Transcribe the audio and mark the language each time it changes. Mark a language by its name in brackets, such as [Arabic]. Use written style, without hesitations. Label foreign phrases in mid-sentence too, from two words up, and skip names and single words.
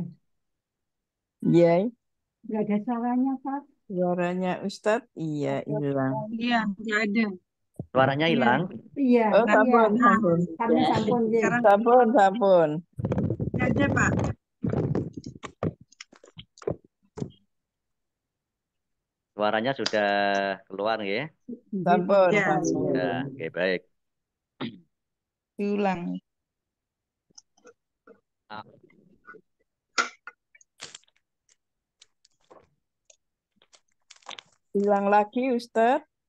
[Indonesian] Iya, Nggak ada suaranya, Pak? suaranya Ustadz iya hilang. Iya, nggak ada. Suaranya hilang. Iya, Oh, iya. [Javanese] sampun, sampun. Sampun, Ji. Sampun, sampun. [Indonesian] Nggak ada, Pak. Suaranya sudah keluar ya. [Javanese] Sampun, [Indonesian] Ya. [Javanese] sampun. [Indonesian] Sudah. Oke, baik. Diulang. Ulang lagi Ustadz.